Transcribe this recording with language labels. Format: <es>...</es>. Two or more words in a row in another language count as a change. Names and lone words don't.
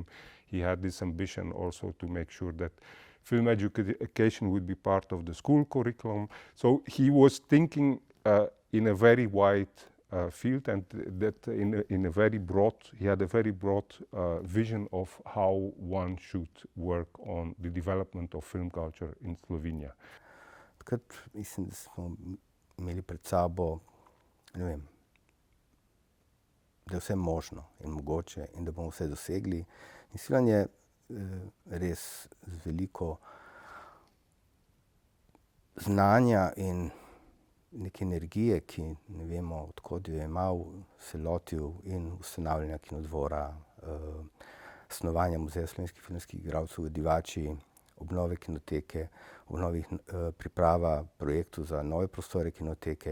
<en>He had this ambition also to make sure that film education would be part of the school curriculum. So he was thinking in a very wide field, and that in a very broad, he had a very broad vision of how one should work on the development of film culture in Slovenia.</en> <sl>Takrat mislim, da smo imeli pred sabo, ne vem, da je vse možno in mogoče in da bomo vse dosegli. In Silvan je res z veliko znanja in neke energije, ki ne vemo, odkot jo je imel, se lotil in ustanavljanja kinodvora, snovanja Muzeja slovenskih filmskih igralcev v Divači, obnove kinoteke, priprava projektov za nove prostore kinoteke.</sl>